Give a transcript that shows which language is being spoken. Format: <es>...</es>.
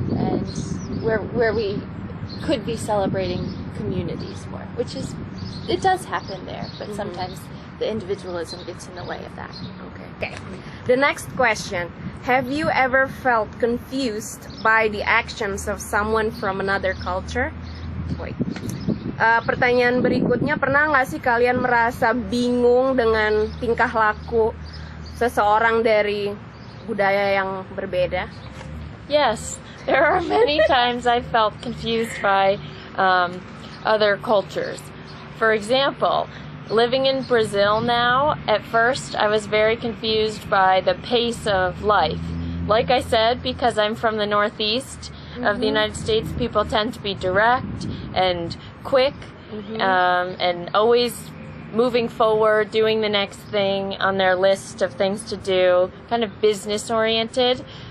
<en>and where we could be celebrating communities more, it does happen there, but sometimes the individualism gets in the way of that. Okay. The next question. Have you ever felt confused by the actions of someone from another culture? Wait.</en> <id>Pertanyaan berikutnya, pernah nggak sih kalian merasa bingung dengan tingkah laku seseorang dari budaya yang berbeda?</id> <en>Yes, there are many times I felt confused by other cultures. For example, living in Brazil now, at first I was very confused by the pace of life. Like I said, because I'm from the Northeast of the United States, people tend to be direct and quick, and always moving forward, doing the next thing on their list of things to do, kind of business oriented.</en>